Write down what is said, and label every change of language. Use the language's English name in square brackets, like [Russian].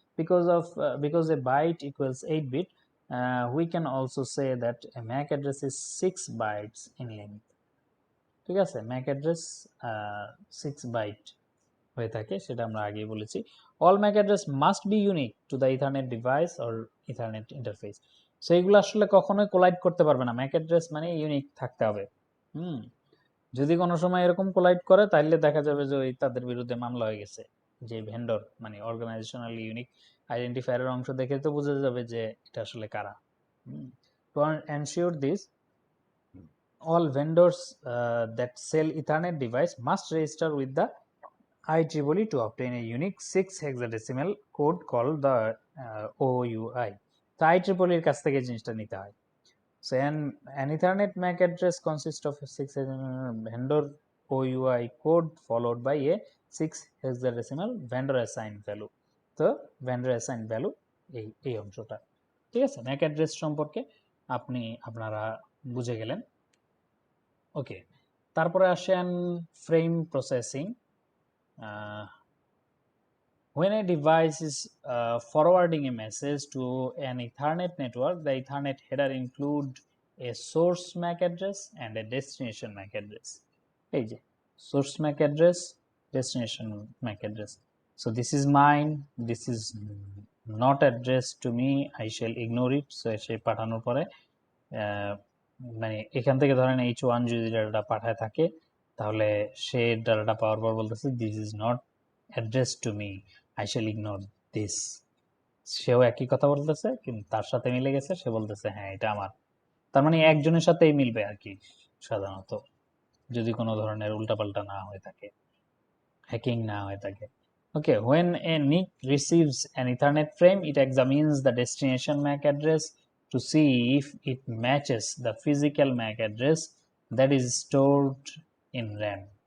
[English] Because a byte equals 8 bit, we can also say that a MAC address is 6 bytes in length. [Bangla] ঠিক আছে, Mac address 6 byte হয়ে থাকে, সেটা আমরা আগেই বলেছি। [English] All MAC address must be unique to the Ethernet device or Ethernet interface. [Bangla] So এইগুলো আসলে কখনোই কোলাইড করতে পারবে না, ম্যাক অ্যাড্রেস মানে ইউনিক থাকতে হবে। যদি কোনো সময় এরকম কোলাইড করে তাহলে দেখা যাবে যে ওই তাদের বিরুদ্ধে মামলা হয়ে গেছে, যে ভেন্ডর মানে অর্গানাইজেশনালি ইউনিক আইডেন্টিফায়ারের অংশ দেখে তো বোঝা যাবে যে এটা আসলে কারা। [English] To ensure this, all vendors that sell Ethernet device must register with the IEEE to obtain a unique 6 hexadecimal code called the OUI. [Bangla] তো IEEE এর কাছ থেকে জিনিসটা নিতে হয়। [English] So an Ethernet MAC address consists of a 6 vendor OUI code followed by a 6 hexadecimal vendor assigned value. [Bangla] তো vendor assigned value এই অংশটা। ঠিক আছে, MAC address সম্পর্কে আপনারা বুঝে গেলেন। ওকে, তারপরে আসেন frame processing. [English] When a device is forwarding a message to an Ethernet network, the Ethernet header include a source MAC address and a destination MAC address. [Bangla] এই যে source MAC address, destination MAC address. [English] So this is mine, this is not addressed to me, I shall ignore it. [Bangla] So সে পাঠানোর পরে মানে এখান থেকে ধরেন H1 যদি ডাটাটা পাঠায় থাকে, তাহলে সে ডাটাটা পাওয়ার পর বলতেছে [English] This is not address to me, I shall ignore this. [Bangla] সেও একই কথা বলতেছে, কিন্তু তার সাথে মিলে গেছে, সে বলতেছে হ্যাঁ এটা আমার। তার মানে একজনের সাথেই মিলবে আর কি সাধারণত, যদি কোনো ধরনের উল্টাপাল্টা না হয়ে থাকে, হ্যাকিং না হয়ে থাকে। [English] Okay, when a NIC receives an Ethernet frame, it examines the destination MAC address to see if it matches the physical MAC address that is stored in RAM.